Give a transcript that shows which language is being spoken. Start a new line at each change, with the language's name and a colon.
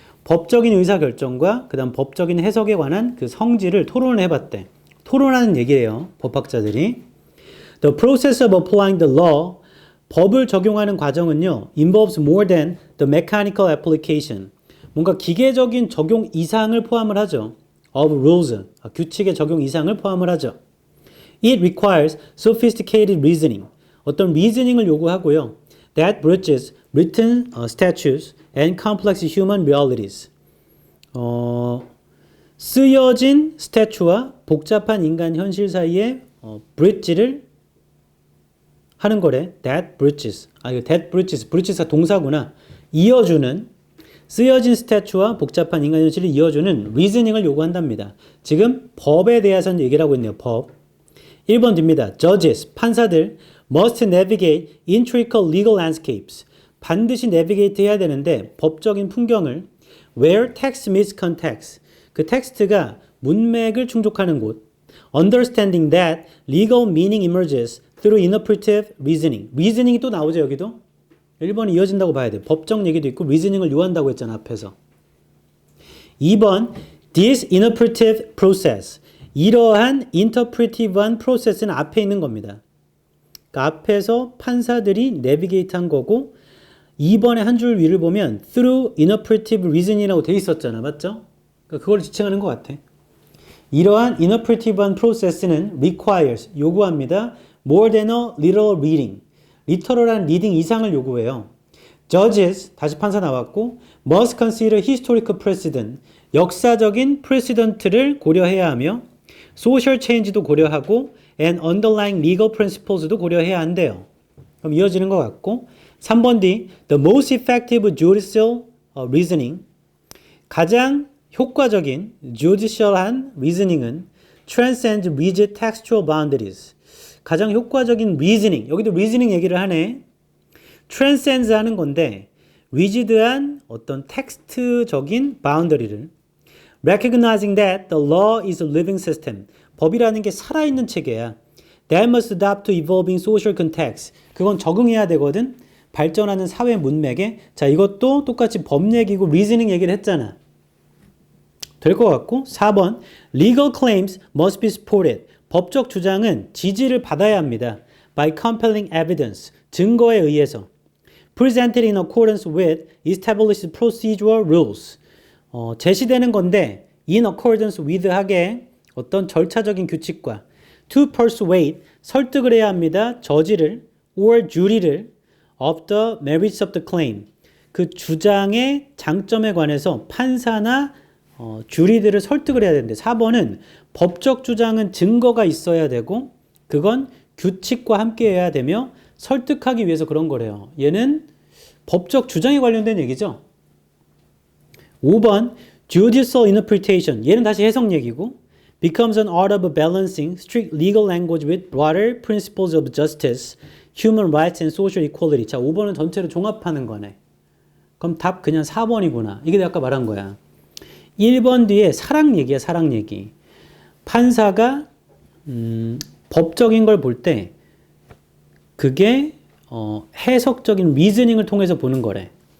Korean: 법적인 의사결정과 그 다음 법적인 해석에 관한 그 성질을 토론을 해봤대. 토론하는 얘기예요, 법학자들이.
English: The process of applying the law,
Korean: 법을 적용하는 과정은요,
English: involves more than the mechanical application.
Korean: 뭔가 기계적인 적용 이상을 포함을 하죠. of rules, 규칙의 적용 이상을 포함을 하죠.
English: It requires sophisticated reasoning.
Korean: 어떤 리즈닝을 요구하고요.
English: That bridges written statutes and complex human realities.
Korean: 쓰여진 스태츄와 복잡한 인간 현실 사이에 bridge를 하는 거래.
English: That bridges.
Korean: 이거 that bridges. bridges가 동사구나. 이어주는 쓰여진 스태츄와 복잡한 인간 현실을 이어주는 리즈닝을 요구한답니다. 지금 법에 대해서 얘기를 하고 있네요. 법. 1번 뒤입니다.
English: Judges,
Korean: 판사들
English: must navigate intricate legal landscapes.
Korean: 반드시 navigate 해야 되는데 법적인 풍경을
English: where text meets context.
Korean: 그 텍스트가 문맥을 충족하는 곳.
English: Understanding that legal meaning emerges through interpretive reasoning.
Korean: reasoning이 또 나오죠, 여기도. 1번이 이어진다고 봐야 돼. 법적 얘기도 있고 reasoning을 요한다고 했잖아, 앞에서. 2번
English: this interpretive process.
Korean: 이러한 interpretive한 process는 앞에 있는 겁니다. 그러니까 앞에서 판사들이 navigate 한 거고 2번의 한 줄 위를 보면 through interpretive reasoning이라고 돼 있었잖아. 맞죠? 그러니까 그걸 지칭하는 것 같아. 이러한 interpretive한 process는 requires, 요구합니다.
English: more than a literal reading.
Korean: 리터럴한 리딩 이상을 요구해요.
English: Judges,
Korean: 다시 판사 나왔고
English: must consider historical precedent.
Korean: 역사적인 precedent를 고려해야 하며 social change도 고려하고 and underlying legal principles도 고려해야 한대요. 그럼 이어지는 것 같고 3번 D,
English: the most effective judicial reasoning.
Korean: 가장 효과적인 judicial한 reasoning은
English: transcends rigid textual boundaries.
Korean: 가장 효과적인 reasoning, 여기도 reasoning 얘기를 하네. transcends 하는 건데 rigid한 어떤 텍스트적인 boundary를
English: recognizing that the law is a living system.
Korean: 법이라는 게 살아있는 체계야.
English: That must adapt to evolving social context.
Korean: 그건 적응해야 되거든. 발전하는 사회 문맥에. 자, 이것도 똑같이 법 얘기고 reasoning 얘기를 했잖아. 될 것 같고
English: 4번 legal claims must be supported.
Korean: 법적 주장은 지지를 받아야 합니다.
English: by compelling evidence.
Korean: 증거에 의해서.
English: presented in accordance with established procedural rules.
Korean: 제시되는 건데
English: in accordance with
Korean: 하게 어떤 절차적인 규칙과 to persuade 설득을 해야 합니다.
English: 저지를 or jury를 of the merits of the claim.
Korean: 그 주장의 장점에 관해서 판사나 주리들을 설득을 해야 되는데 4번은 법적 주장은 증거가 있어야 되고 그건 규칙과 함께 해야 되며 설득하기 위해서 그런 거래요. 얘는 법적 주장에 관련된 얘기죠.
English: 5번 judicial interpretation. 얘는 다시 해석 얘기고 becomes an art of balancing strict legal language with broader principles of justice, human rights and social equality.
Korean: 자, 5번은 전체를 종합하는 거네. 그럼 답 그냥 4번이구나. 이게 내가 아까 말한 거야. 1번 뒤에 사랑 얘기야, 사랑 얘기. 판사가 법적인 걸 볼 때 그게 해석적인 리즈닝을 통해서 보는 거래.